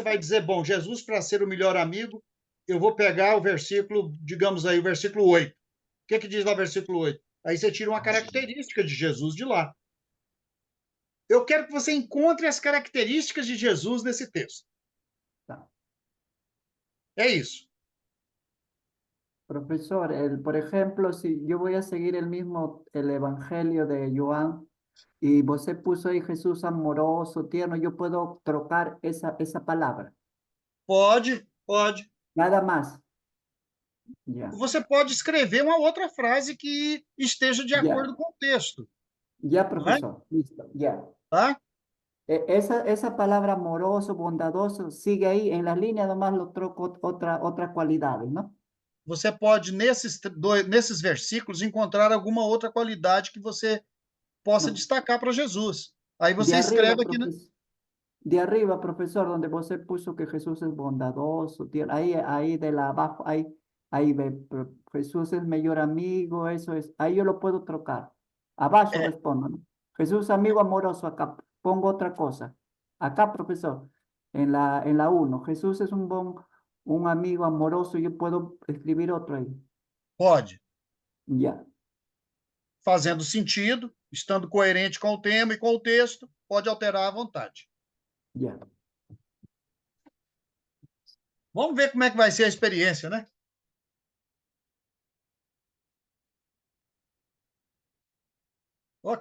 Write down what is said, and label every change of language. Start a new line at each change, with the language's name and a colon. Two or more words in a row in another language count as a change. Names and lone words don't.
Portuguese: você vai dizer, bom, Jesus, para ser o melhor amigo, eu vou pegar o versículo, digamos aí, o versículo 8. O que diz lá o versículo 8? Aí você tira uma característica de Jesus de lá. Eu quero que você encontre as características de Jesus nesse texto. tá. É isso.
Spanish: Profesor, por ejemplo, si yo voy a seguir el Evangelio de Joan y você puso ahí Jesús amoroso, tierno, yo puedo trocar esa palabra,
Portuguese: Pode, pode.
Spanish: nada más. Ya,
Portuguese: Você pode escrever uma outra frase que esteja de
Spanish: ya,
Portuguese: acordo com o texto,
Spanish: ya,
Portuguese: não é?
Spanish: profesor, listo, ya.
Portuguese: Tá?
Spanish: Esa palabra amoroso, bondadoso, sigue ahí, en las líneas nomás lo troco otras cualidades, ¿no?
Portuguese: Você pode, nesses versículos, encontrar alguma outra qualidade que você possa
Spanish: No,
Portuguese: destacar para Jesus. Aí
Spanish: de
Portuguese: você
Spanish: arriba,
Portuguese: escreve aqui,
Spanish: profesor. De arriba, profesor, donde vos puso que Jesús es bondadoso, ahí de la abajo, ahí ve, Jesús es mejor amigo, eso es, ahí yo lo puedo trocar. Abajo
Portuguese: é,
Spanish: respondo, ¿no? Jesús amigo amoroso, acá pongo otra cosa. Acá, profesor, en la 1, Jesús es un amigo amoroso, yo puedo escribir otro ahí.
Portuguese: pode,
Spanish: Ya,
Portuguese: fazendo sentido, estando coerente com o tema e com o texto, pode alterar à vontade.
Spanish: ya.
Portuguese: Vamos ver como é que vai ser a experiência, né? Ok.